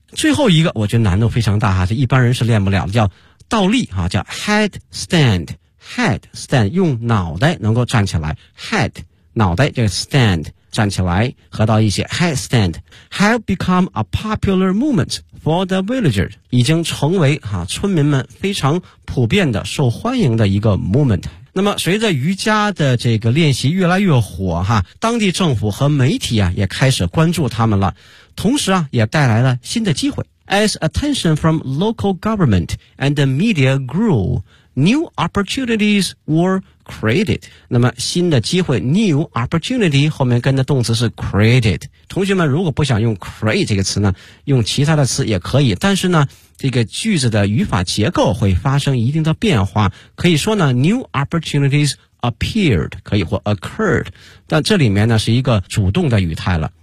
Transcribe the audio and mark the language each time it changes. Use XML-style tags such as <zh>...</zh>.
<zh>最后一个我觉得难度非常大啊，这一般人是练不了的，叫倒立啊，叫 headstand,headstand, 用脑袋能够站起来 ,head,脑袋就 stand, 站起来合到一起 headstand,</zh> <en>have become a popular movement for the villagers,</en> <zh>已经成为啊村民们非常普遍的受欢迎的一个 movement。那么随着瑜伽的这个练习越来越火哈，当地政府和媒体啊也开始关注他们了，同时啊也带来了新的机会。</zh> <en>As attention from local government and the media grew,New opportunities were created.</en> <zh>那么新的机会 ,</zh> <en>new opportunity,</en> <zh>后面跟的动词是 created. 同学们如果不想用 create 这个词呢，用其他的词也可以，但是呢这个句子的语法结构会发生一定的变化。可以说呢 ,</zh> <en>new opportunities appeared,</en> <zh>可以或 occurred, 但这里面呢是一个主动的语态了。</zh>